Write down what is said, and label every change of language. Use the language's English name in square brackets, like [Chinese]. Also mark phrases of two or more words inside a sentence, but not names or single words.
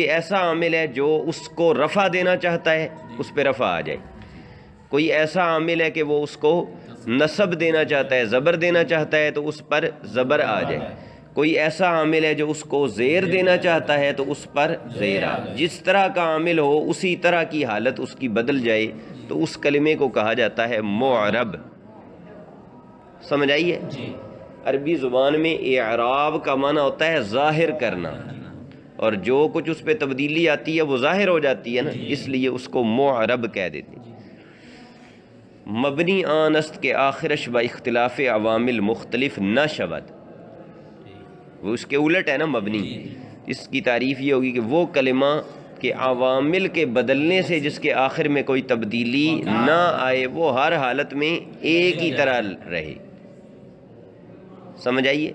[Urdu] ایسا عامل ہے جو اس کو رفع دینا چاہتا ہے اس پہ رفع آ جائے، کوئی ایسا عامل ہے کہ وہ اس کو نصب دینا چاہتا ہے، زبر دینا چاہتا ہے تو اس پر زبر آ جائے، کوئی ایسا عامل ہے جو اس کو زیر دینا چاہتا ہے تو اس پر زیر آ جائے، جس طرح کا عامل ہو اسی طرح کی حالت اس کی بدل جائے تو اس کلمے کو کہا جاتا ہے معرب۔ سمجھ آئیے؟ عربی زبان میں اعراب کا معنی ہوتا ہے ظاہر کرنا، اور جو کچھ اس پہ تبدیلی آتی ہے وہ ظاہر ہو جاتی ہے نا، اس لیے اس کو معرب کہہ دیتے ہیں۔ [Persian] مبنی آن است کے آخرش با اختلاف عوامل مختلف نہ شود، [Urdu] وہ اس کے الٹ ہے نا مبنی، اس کی تعریف یہ ہوگی کہ وہ کلمہ کہ عوامل کے بدلنے سے جس کے آخر میں کوئی تبدیلی نہ آئے وہ ہر حالت میں ایک ہی طرح رہے۔ سمجھ آئیے؟